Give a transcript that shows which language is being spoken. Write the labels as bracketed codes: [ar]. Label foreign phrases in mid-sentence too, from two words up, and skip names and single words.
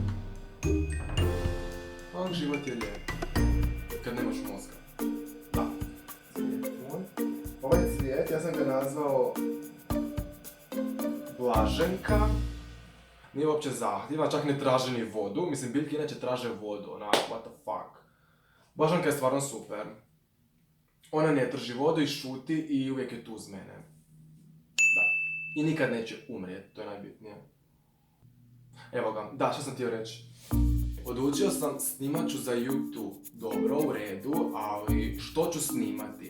[hr] Ali život je lijep. Kad nemaš mozga. Da. Ovaj cvijet, ja sam ga nazvao Blaženka. Nije uopće zahtjeva, čak ne traže ni vodu. Mislim, biljke inače traže vodu, [en] what the fuck. [hr] Blaženka je stvarno super. Ona ne trži vodu i šuti i uvijek je tu uz mene. Da. I nikad neće umrijeti, to je najbitnije. Evo ga, da, što sam htio reći. Odlučio sam, snimat ću za YouTube. Dobro, u redu, ali što ću snimati?